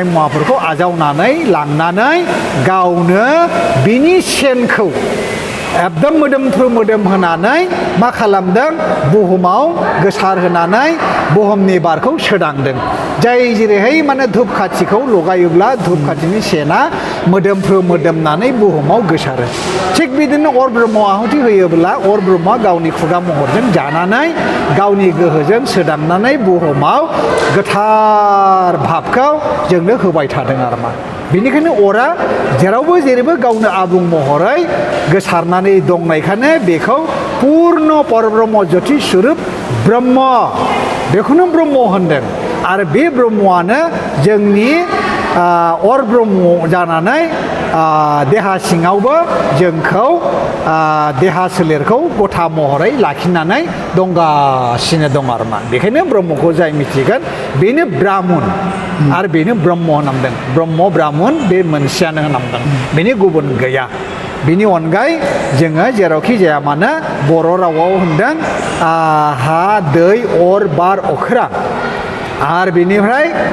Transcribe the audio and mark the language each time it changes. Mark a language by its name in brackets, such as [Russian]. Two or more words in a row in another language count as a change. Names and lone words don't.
[Bodo] मुवाफोरखौ आजावनानै लांनानै गावनो बिनि सेनखौ एकदम मोदोम होनानै मा खालामदों बुहुमाव गोसार होनानै बुहुमनि बारखौ सोदांदों जाय जेरैहाय माने धुप खाथिखौ लगायोब्ला धुप खाथिनि सेना मोदोमनानै बुहुमाव गोसारो थिग बिदिनो अर ब्रह्म आहुति होयोब्ला अर ब्रह्मआ गावनि खुगा महरजों जानानै गावनि गोहोजों सोदांनानै बुहुमाव गोथार भाबखौ जोंनो होबाय थादों आरोमा बेनिखायनो अरा जेरावबो जेरैबो गावनो आबुं महरै गोसारनानै दंनायखायनो बेखौ [Sanskrit] पूर्ण परब्रह्म ज्योति स्वरूप ब्रह्म [Bodo] बेखौनो ब्रह्म होनदों आरो बे ब्रह्मआनो जोंनि अर ब्रह्म जानानै देहा सिङावबो जोंखौ देहा सोलेरखौ गथा महरै लाखिनानै दंगासिनो दं आरोमा बेखायनो ब्रह्मखौ जाय मिथिगोन बेनो ब्राह्मण आरो बेनो ब्रह्म होननांदों ब्रह्म ब्राह्मण बे मोनसेयानो होननांदों बेनि गुबुन गैया बिनि अनगायै जोङो जेरावखि जाया मानो बर' रावाव होनदों हा दै अर बार अख्रां आरो बेनिफ्राय